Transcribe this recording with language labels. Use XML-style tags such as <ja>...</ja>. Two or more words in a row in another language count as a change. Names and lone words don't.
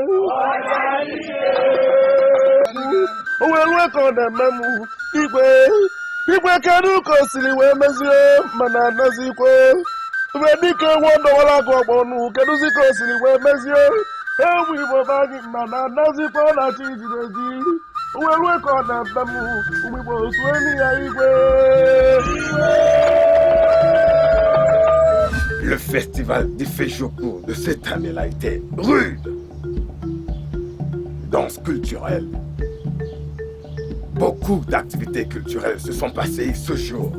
<ig>o wee rue ka ọ na-eme m igwe kedu ka o siri wee mezie mana anazikwe mgbe dike nwe ọdọwara gị ọgbọ ọnụ kedụzi ka o siri wee mezie ewu igbo be anyị mana anazikwe na chi jiri eji Uwe ko na bamu, umigbo sueni ya igwe.</ig> <fr>Le festival d'Ifejoku de cette année-là était rude. Danse culturelle. Beaucoup d'activités culturelles se sont passées ce jour.</fr>